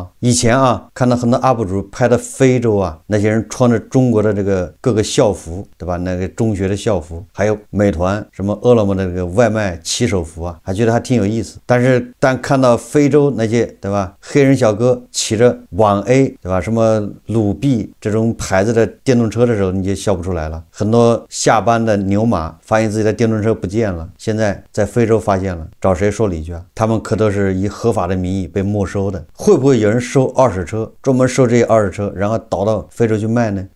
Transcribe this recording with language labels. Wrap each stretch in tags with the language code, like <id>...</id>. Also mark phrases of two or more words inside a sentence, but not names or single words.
<zh>以前啊，看到很多 UP 主拍的非洲啊，那些人穿着中國的這個各個校服，對吧？那個中學的校服，還有美團什麼餓了麼的這個外賣騎手服啊，還覺得還挺有意思。但看到非洲那些，對吧？黑人小哥騎着網 A，對吧？什麼魯 B 這種牌子的電動車的時候，你就笑不出來了。很多下班的牛馬發現自己的電動車不見了，現在在非洲發現了，找誰說理去啊？他們可都是以合法的名義被沒收的。會不會有人收二手車，專門收這些二手車，然後倒到非洲去賣呢？</zh>